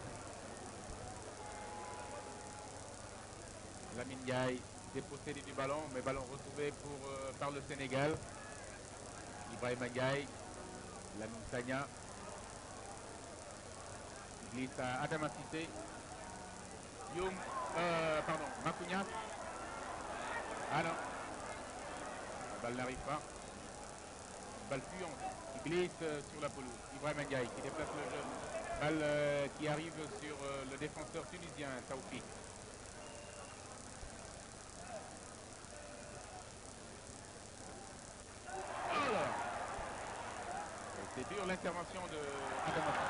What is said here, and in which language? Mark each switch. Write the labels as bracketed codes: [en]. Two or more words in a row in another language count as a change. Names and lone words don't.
[fr] Lamine Ndiaye dépossédé du ballon, mais ballon retrouvé par le Sénégal. Ibrahim Ndiaye, Lamine Sagna. Il glisse à Adama Cissé. Makounias. Ah non. La balle n'arrive pas. Balle fuyante qui glisse sur la pelouse. Ibrahim Ndiaye qui déplace le jeu. Balle qui arrive sur le défenseur tunisien, Taoufik. C'est dur l'intervention de Adama Cissé.